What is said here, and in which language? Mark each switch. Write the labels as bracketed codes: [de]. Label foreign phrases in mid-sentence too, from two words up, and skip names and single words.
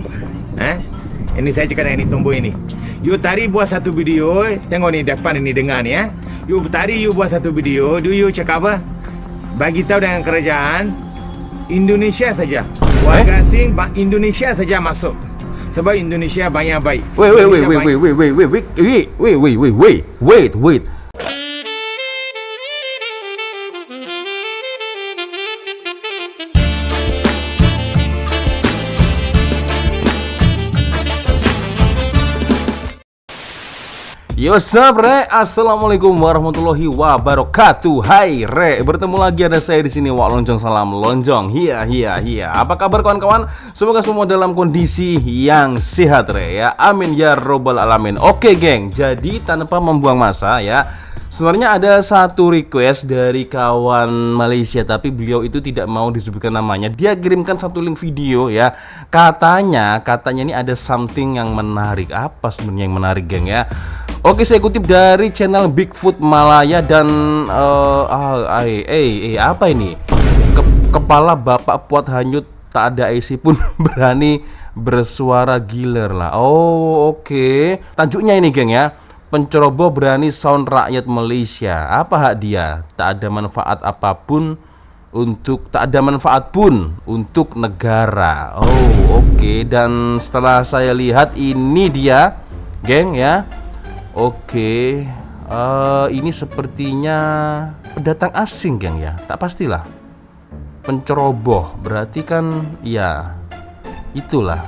[ms] Ini saya cakap dengan ini tombol ini. You tadi buat satu video, tengok ni depan ini dengar ni ya. You tadi you buat satu video, you cakap apa? Bagi tahu dengan kerajaan Indonesia saja. Warga asing Indonesia saja masuk. Sebab Indonesia banyak baik. [en] Wait. Yo, what's up, Re? [ar] Assalamualaikum warahmatullahi wabarakatuh. [id] Hai, Re. Bertemu lagi ada saya di sini, Wak Lonjong. Salam Lonjong. Hiya. Apa kabar kawan-kawan? Semoga semua dalam kondisi yang sehat, Re, ya. [ar] Amin ya robbal alamin. [id] Oke, geng. Jadi tanpa membuang masa ya. Sebenarnya ada satu request dari kawan Malaysia, tapi beliau itu tidak mau disebutkan namanya. Dia kirimkan satu link video ya. Katanya ini ada something yang menarik. Apa sebenarnya yang menarik, geng, ya? Oke, saya kutip dari channel Bigfoot Malaya dan apa ini? [ms] Kepala bapak puat hanyut tak ada isi pun berani bersuara giler lah. [id] Oh, oke. Tajuknya ini, geng, ya. [ms] Penceroboh berani sound rakyat Malaysia. Apa hak dia? Tak ada manfaat pun untuk negara. [id] Oh, oke. Dan setelah saya lihat ini dia, geng, ya. Oke, ini sepertinya pendatang asing, geng, ya. [ms] Tak pastilah. [id] Penceroboh berarti kan ya itulah.